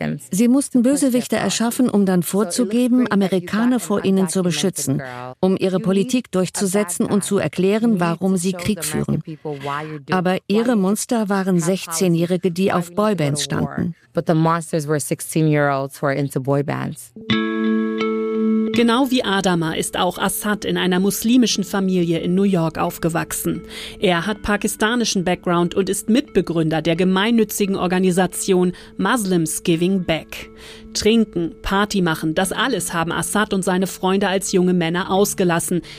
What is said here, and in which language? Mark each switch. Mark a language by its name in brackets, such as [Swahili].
[German] Sie mussten Bösewichter erschaffen, um dann vorzugeben, Amerikaner vor ihnen zu beschützen, um ihre Politik durchzusetzen und zu erklären, warum sie Krieg führen. Aber ihre Monster waren 16-Jährige, die auf Boybands standen. [English] But the monsters were 16-year-olds who are into boy bands. [German] Genau wie Adama ist auch Assad in einer muslimischen Familie in New York aufgewachsen. Er hat pakistanischen Background und ist Mitbegründer der gemeinnützigen Organisation Muslims Giving Back. Trinken, Party machen, das alles haben Assad und seine Freunde als junge Männer ausgelassen.